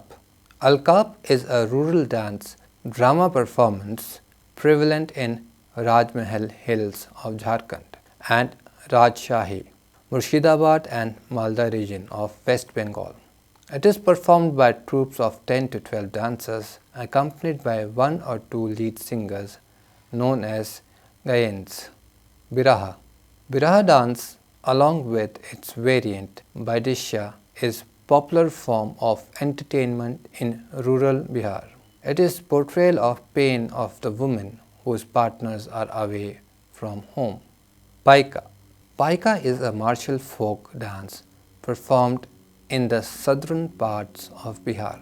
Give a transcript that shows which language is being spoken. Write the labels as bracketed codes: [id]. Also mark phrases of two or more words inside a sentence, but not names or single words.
[en] Alkap is a rural dance drama performance prevalent in Rajmahal Hills of Jharkhand and Rajshahi, Murshidabad and Malda region of West Bengal. It is performed by troops of 10 to 12 dancers accompanied by one or two lead singers known as Gayans. Biraha. Biraha dance, along with its variant Baidisha, is popular form of entertainment in rural Bihar. It is portrayal of pain of the women whose partners are away from home. Paika. Paika is a martial folk dance performed in the southern parts of Bihar.